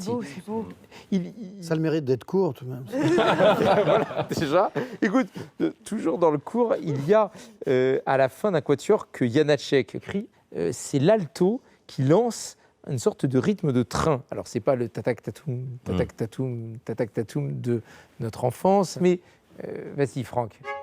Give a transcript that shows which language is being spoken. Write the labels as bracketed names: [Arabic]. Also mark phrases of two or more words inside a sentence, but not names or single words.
[French] C'est beau, c'est beau. Ça a le mérite d'être court tout de même. Voilà, déjà. Écoute, toujours dans le cours, il y a à la fin d'un quatuor que Janacek écrit, c'est l'alto qui lance une sorte de rythme de train. Alors, c'est pas le tatak-tatoum, tatak-tatoum, tatak-tatoum de notre enfance, mais vas-y, Franck.